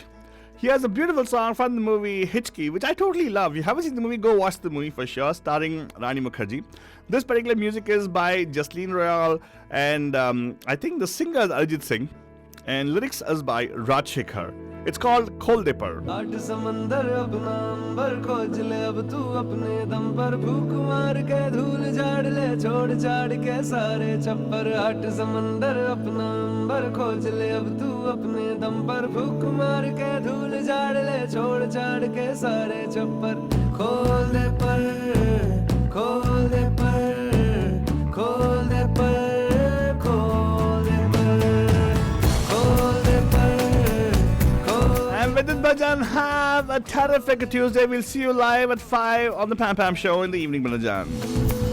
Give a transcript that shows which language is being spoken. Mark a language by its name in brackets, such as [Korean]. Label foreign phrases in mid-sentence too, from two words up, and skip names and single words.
[English] Here's a beautiful song from the movie Hitchki, which I totally love. If you haven't seen the movie, go watch the movie for sure, starring Rani Mukherjee. This particular music is by Jasleen Royal, and I think the singer is Arjit Singh, and lyrics is by Raj Shekhar. It's called Khol De Par. [Hindi] आठ समंदर अपना अंबर खोज ले अब तू अपने दम पर फूक मार के धूल झाड़ ले छोड़ छाड़ के सारे छप्पर आठ समंदर अपना अंबर खोज ले अब तू अपने दम पर फूक मार के धूल झाड़ ले छोड़ छाड़ के सारे छप्पर खोल दे पर खोल दे पर खोल दे पर [English] And with this, Bajan, have a terrific Tuesday. We'll see you live at 5 on the Pam Pam Show in the evening, Bajan.